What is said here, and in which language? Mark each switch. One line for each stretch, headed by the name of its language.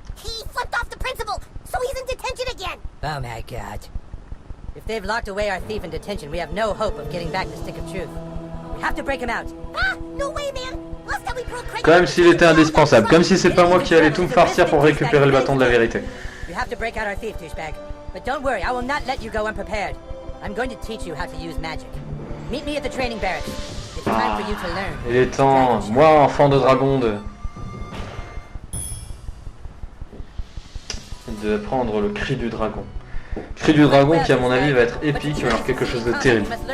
English: He flipped off the principal, so he's in detention again. Oh my god. If they've locked away our thief in detention, we have no hope of getting back the stick of truth. We have to break him out. Ah, no way, man. Last time we broke Craig.
French: Comme s'il était indispensable, comme si c'est pas moi qui allais tout me farcir pour récupérer le bâton de la vérité.
English: We have to break out our thief, douchebag. But don't worry, I will not let you go unprepared. I'm going to teach you how to use magic. Meet me at the training barracks. It's time for you to learn.
French: Il est temps, moi enfant de dragon, de prendre le cri du dragon. Cri du dragon qui à mon avis va être épique, alors quelque chose de terrible.